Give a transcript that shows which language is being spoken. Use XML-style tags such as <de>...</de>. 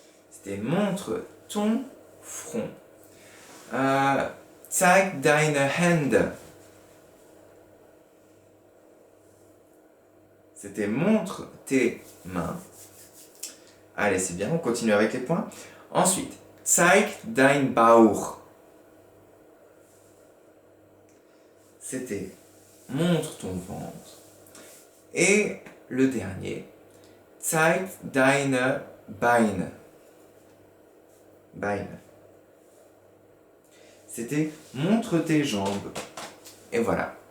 <fr>C'était montre ton front.</fr> <de>Zeig deine Hände.</de> <fr>C'était montre tes mains. Allez, c'est bien, on continue avec les points. Ensuite,</fr> <de>zeig dein Bauch.</de> <fr>C'était montre ton ventre. Et le dernier,</fr> <de>zeig deine Beine. Beine.</de> <fr>C'était montre tes jambes. Et voilà.</fr>